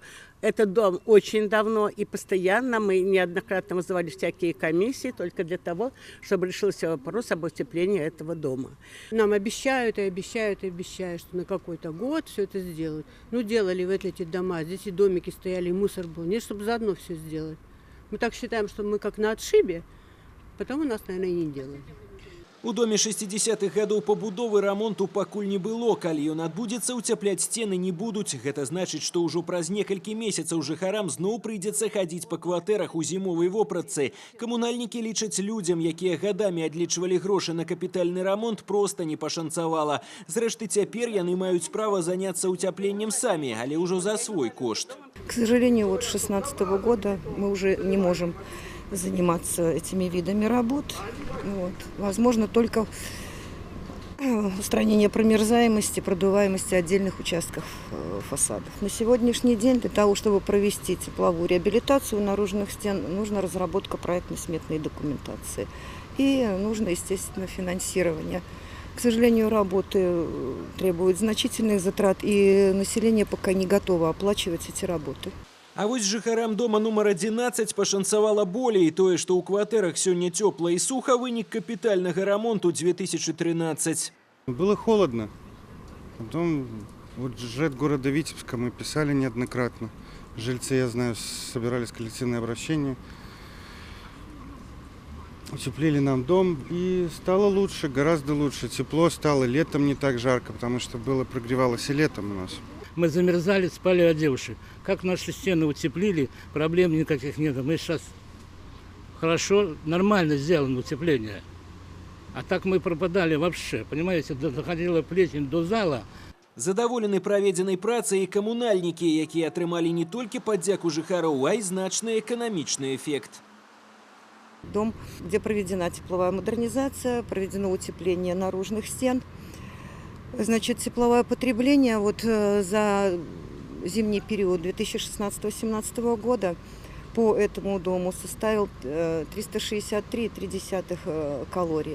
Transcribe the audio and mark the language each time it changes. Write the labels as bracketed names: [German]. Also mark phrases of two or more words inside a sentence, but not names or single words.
[Russian] Этот дом очень давно и постоянно мы неоднократно вызывали всякие комиссии только для того, чтобы решился вопрос об утеплении этого дома. Нам обещают и обещают, и обещают, что на какой-то год все это сделают. Ну, делали вот эти дома, здесь и домики стояли, и мусор был. Нет, чтобы заодно все сделать. Мы так считаем, что мы как на отшибе, потому нас, наверное, и не делали. [Belarusian] У доме 60-х гадоў пабудовы рамонту пакуль не было. Калі ён адбудзецца, уцяпляць сцены не будуць. Гэта значыць, што ўжо праз некалькі месяцаў жыхарам зноў прыйдзецца хадзіць па кватэрах у зімовай вопратцы. Камунальнікі лічаць, людзям, якія гадамі адлічвалі грошы на капітальны рамонт, проста не пашанцавала. Зрэшты, цяпер яны маюць права заняцца уцяпленнем самі, але ўжо за свой кошт. [Russian] К сожалению, вот с 2016 года мы уже не можем заниматься этими видами работ. Вот. Возможно, только устранение промерзаемости, продуваемости отдельных участков фасадов. На сегодняшний день для того, чтобы провести тепловую реабилитацию наружных стен, нужна разработка проектно-сметной документации. И нужно, естественно, финансирование. К сожалению, работы требуют значительных затрат, и население пока не готово оплачивать эти работы. [Belarusian] А вось жыхарам дома нумар 11 пашанцавала болей. Тое, што ў кватэрах сёння цёпла і суха, вынік капітальнага рамонту 2013. [Russian] Было холодно. Потом вот жред города Витебска мы писали неоднократно. Жильцы, я знаю, собирались коллективное обращение. Утеплили нам дом, и стало лучше, гораздо лучше. Тепло стало, летом не так жарко, потому что прогревалось и летом у нас. Мы замерзали, спали одевши. Как наши стены утеплили, проблем никаких нет. Мы сейчас хорошо, нормально сделано утепление. А так мы пропадали вообще, понимаете, доходила плесень до зала. [Belarusian] Задаволены праведзенай працай і камунальнікі, якія атрымалі не толькі падзяку жыхароў, а і значны эканамічны эффект. [Russian] Дом, где проведена тепловая модернизация, проведено утепление наружных стен. Значит, тепловое потребление вот за зимний период 2016-2017 года по этому дому составил 363,3 калории.